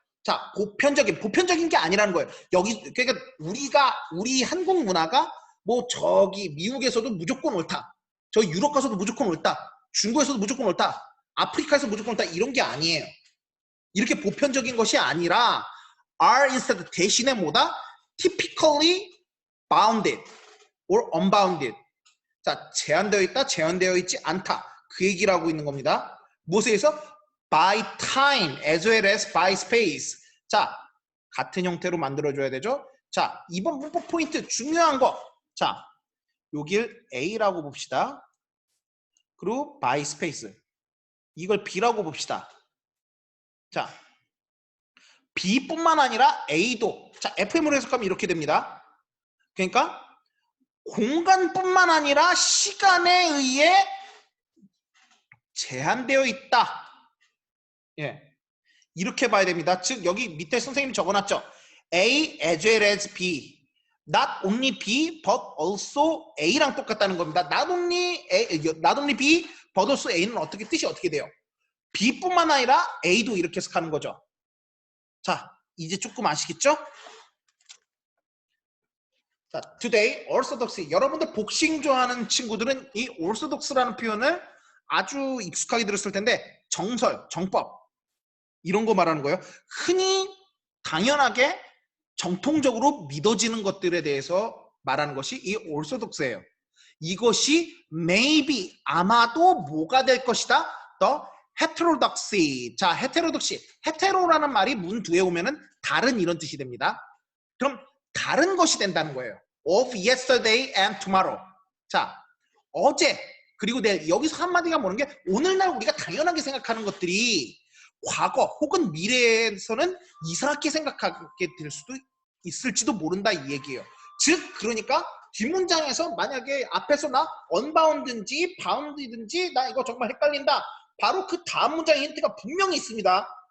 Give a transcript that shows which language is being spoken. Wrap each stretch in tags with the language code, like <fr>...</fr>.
<ko>자, 보편적인 게 아니라는 거예요. 그러니까 우리 한국 문화가 뭐 저기 미국에서도 무조건 옳다, 저 유럽 가서도 무조건 옳다, 중국에서도 무조건 옳다, 아프리카에서 무조건 옳다, 이런 게 아니에요. 이렇게 보편적인 것이 아니라</ko> <en>are instead,</en> <ko>대신에 뭐다?</ko> <en>typically bounded or unbounded.</en> <ko>자, 제한되어 있다, 제한되어 있지 않다, 그 얘기를 하고 있는 겁니다. 무엇에 의해서?</ko> <en>by time as well as by space.</en> <ko>자, 같은 형태로 만들어줘야 되죠. 자, 이번 문법 포인트 중요한 거. 자, 여길 A라고 봅시다. 그리고 by space, 이걸 B라고 봅시다. 자, B뿐만 아니라 A도, 자, FM으로 해석하면 이렇게 됩니다. 그러니까 공간뿐만 아니라 시간에 의해 제한되어 있다. 예, 이렇게 봐야 됩니다. 즉 여기 밑에 선생님이 적어놨죠.</ko> <en>A as well as B. Not only B but also A랑</en> <ko>똑같다는 겁니다.</ko> <en>Not only B but also A는</en> <ko>뜻이 어떻게 돼요? B뿐만 아니라 A도 이렇게 해석하는 거죠. 자, 이제 조금 아시겠죠?</ko> <en>자, today orthodox.</en> <ko>여러분들 복싱 좋아하는 친구들은 이 orthodox라는 표현을 아주 익숙하게 들었을 텐데, 정설, 정법 이런 거 말하는 거예요. 흔히 당연하게 정통적으로 믿어지는 것들에 대해서 말하는 것이 이 orthodox예요. 이것이 maybe, 아마도 뭐가 될 것이다?</ko> <en>the heterodoxy. 자, heterodoxy.</en> <ko>hetero라는 말이 문 뒤에 오면은 다른, 이런 뜻이 됩니다. 그럼 다른 것이 된다는 거예요.</ko> <en>of yesterday and tomorrow.</en> <ko>자, 어제 그리고 내일. 여기서 한마디가 뭐는 게, 오늘날 우리가 당연하게 생각하는 것들이 과거 혹은 미래에서는 이상하게 생각하게 될 수도 있을지도 모른다, 이 얘기예요. 즉, 그러니까 뒷문장에서 만약에 앞에서 나 unbound인지 bound이든지 나 이거 정말 헷갈린다, 바로 그 다음 문장의 힌트가 분명히 있습니다.</ko>